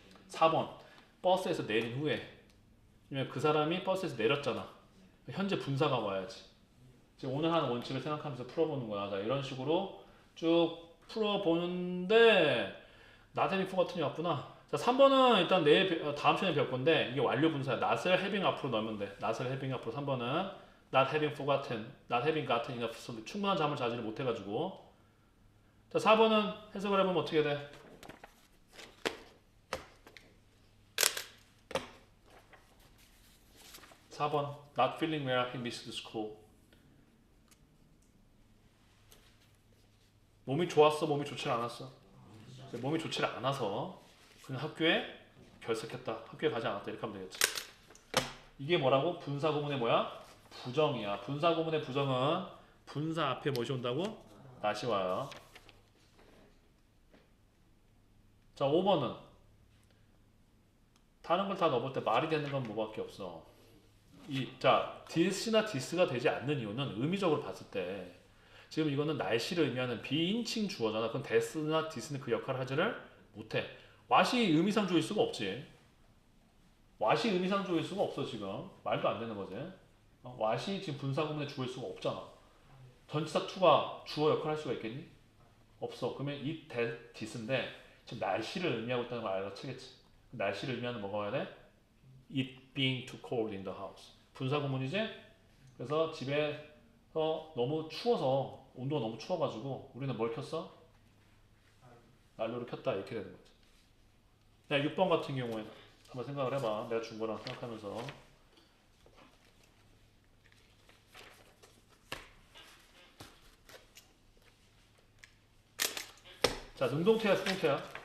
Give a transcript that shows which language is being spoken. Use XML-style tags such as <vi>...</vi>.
<ko>4번 버스에서 내린 후에 그 사람이 버스에서 내렸잖아. 현재 분사가 와야지. 지금 오늘 하는 원칙을 생각하면서 풀어보는 거야. 자, 이런 식으로 쭉 풀어보는데 not having for 같은 게 왔구나. 자, 3번은 일단 다음 시간에 배울 건데 이게 완료 분사야. not을 having 앞으로 넣으면 돼.</ko> <en>not을 having</en> <ko>앞으로 3번은</ko> <en>not having forgotten, not having gotten enough sleep.</en> <ko>충분한 잠을 자지를 못해가지고 자, 4번은 해석을 해보면 어떻게 돼?</ko> <en>4번 not feeling well, he missed school.</en> <ko>몸이 좋았어, 몸이 좋지 않았어? 몸이 좋지 않아서 그냥 학교에 결석했다. 학교에 가지 않았다. 이렇게 하면 되겠지. 이게 뭐라고? 분사 구문의 뭐야? 부정이야. 분사 구문의 부정은 분사 앞에 뭐시 온다고? not이 와요. 자, 5번은 다른 걸 다 넣어볼 때 말이 되는 건 뭐밖에 없어. 자, this나 this가 되지 않는 이유는 의미적으로 봤을 때 지금 이거는 날씨를 의미하는 비인칭 주어잖아. 그럼 this나 this는 그 역할을 하지를 못해. what이 의미상 주어일 수가 없지. what이 의미상 주어일 수가 없어 지금. 말도 안 되는 거지. what이 지금 분사 구문의 주어일 수가 없잖아. 전치사 to가 주어 역할을 할 수가 있겠니? 없어. 그러면 이 this인데 지금 날씨를 의미하고 있다는 걸 알아채겠지. 날씨를 의미하는 뭐가 와야 돼?</ko> <en>It being too cold in the house.</en> <ko>분사 구문이지? 그래서 집에서 너무 추워서 온도가 너무 추워가지고 우리는 뭘 켰어? 난로를 켰다 이렇게 되는 거지. 자, 6번 같은 경우에는 한번 생각을 해봐. 내가 준 거랑 생각하면서 자, 능동태야 수동태야?</ko>